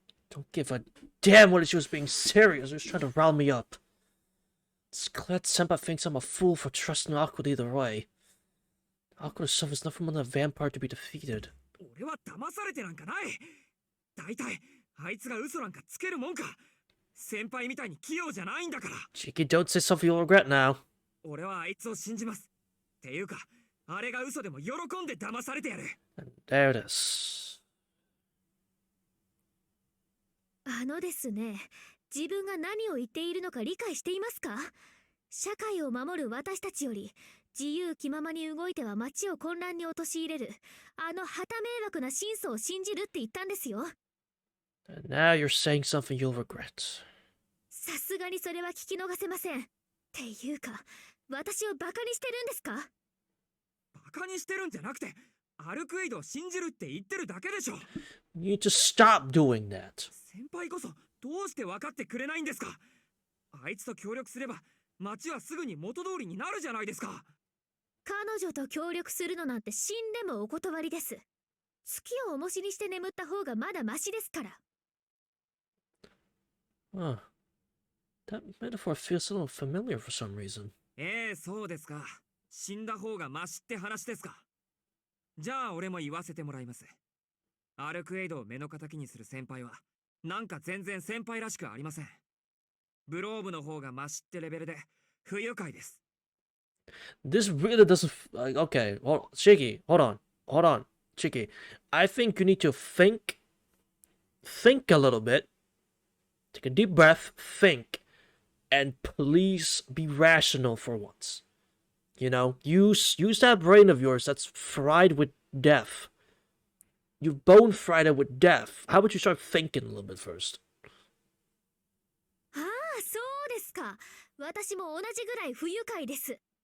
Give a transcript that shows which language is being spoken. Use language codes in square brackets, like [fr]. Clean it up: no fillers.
[en] Don't give a damn whether she was being serious or just trying to rile me up. It's clear that Senpai thinks I'm a fool for trusting Awkward either way. Awkward herself is nothing more than a vampire to be defeated. [ja] 俺は騙されてなんかない。だいたいあいつが嘘なんかつけるもんか。先輩みたいに器用じゃないんだから。 [en] Cheeky, don't say something you'll regret now. [ja] 俺はあいつを信じます。っていうか、あれが嘘でも喜んで騙されてやる。 [en] And there it is. [ja] あのですね、自分が何を言っているのか理解していますか？社会を守る私たちより自由気ままに動いては街を混乱に陥れるあの旗迷惑な真相を信じるって言ったんですよ。 [en] And now you're saying something you'll regret. [ja] さすがにそれは聞き逃せません。っていうか、私をバカにしてるんですか？バカにしてるんじゃなくて、アルクエイドを信じるって言ってるだけでしょ。 [en] You need to stop doing that. [ja] 先輩こそどうして分かってくれないんですか。あいつと協力すれば町はすぐに元通りになるじゃないですか。彼女と協力するのなんて死んでもお断りです。月を重しにして眠った方がまだマシですから。 [en] Huh. That metaphor feels a little familiar for some reason. [ja] そうですか。死んだ方がマシって話ですか。じゃあ俺も言わせてもらいます。アルクエイドを目の敵にする先輩はなんか全然先輩らしくありません。ブローブの方がマシってレベルで不愉快です。 [en] This really doesn't. Okay, Shiki, hold on, Shiki. I think you need to think a little bit. Take a deep breath, think, and please be rational for once. You know, use that brain of yours that's fried with death. You've bone fried it with death. How about you start thinking a little bit first? [ja] ああ、そうですか。私も同じぐらい不愉快です。